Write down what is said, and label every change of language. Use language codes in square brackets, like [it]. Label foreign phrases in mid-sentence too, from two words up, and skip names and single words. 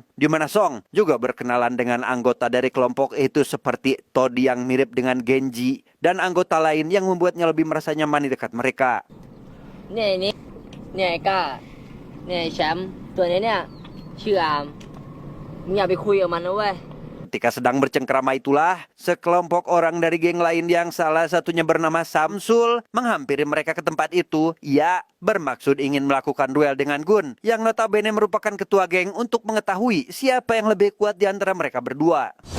[id] Di mana Song juga berkenalan dengan anggota dari kelompok itu seperti Toddy yang mirip dengan Genji dan anggota lain yang membuatnya lebih merasa nyaman di dekat mereka. Ini Eka, ini Syam, [th] ตัวนี้เนี่ยชื่ออามมึงอย่าไปคุยกับมันนะเว้ย [id] Ketika sedang bercengkrama itulah, sekelompok orang dari geng lain yang salah satunya bernama Samsul menghampiri mereka ke tempat itu. Ya, bermaksud ingin melakukan duel dengan Gun, yang notabene merupakan ketua geng untuk mengetahui siapa yang lebih kuat di antara mereka berdua.